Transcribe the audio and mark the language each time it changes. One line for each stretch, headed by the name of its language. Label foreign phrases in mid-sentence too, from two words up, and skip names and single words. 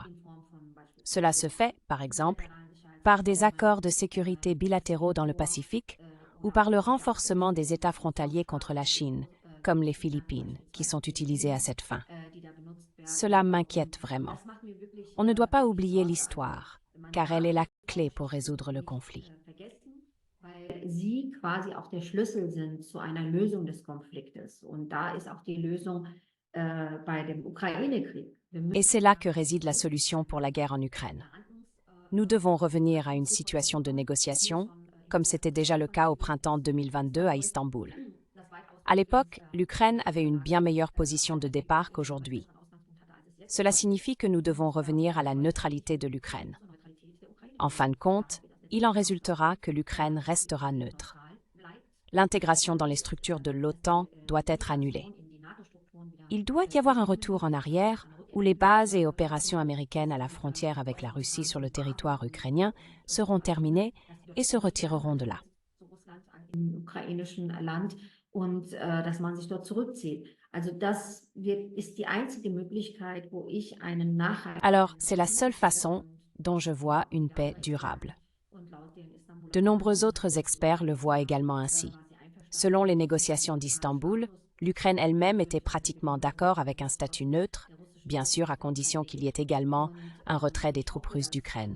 French: Cela se fait, par exemple, par des accords de sécurité bilatéraux dans le Pacifique ou par le renforcement des États frontaliers contre la Chine, comme les Philippines, qui sont utilisés à cette fin. Cela m'inquiète vraiment. On ne doit pas oublier l'histoire, car elle est la clé pour résoudre le conflit.
German: Sie quasi auch der Schlüssel sind zu einer Lösung des Konfliktes. Und da ist auch die Lösung bei dem Ukraine-Krieg.
French: Et c'est là que réside la solution pour la guerre en Ukraine. Nous devons revenir à une situation de négociation, comme c'était déjà le cas au printemps 2022 à Istanbul. À l'époque, l'Ukraine avait une bien meilleure position de départ qu'aujourd'hui. Cela signifie que nous devons revenir à la neutralité de l'Ukraine. En fin de compte, il en résultera que l'Ukraine restera neutre. L'intégration dans les structures de l'OTAN doit être annulée. Il doit y avoir un retour en arrière où les bases et opérations américaines à la frontière avec la Russie sur le territoire ukrainien seront terminées et se retireront de là.
German: Im ukrainischen Land und dass man sich dort zurückzieht. Also das ist die einzige Möglichkeit, wo ich einen nachhaltigen...
French: Alors, c'est la seule façon dont je vois une paix durable. De nombreux autres experts le voient également ainsi. Selon les négociations d'Istanbul, l'Ukraine elle-même était pratiquement d'accord avec un statut neutre, bien sûr à condition qu'il y ait également un retrait des troupes russes d'Ukraine.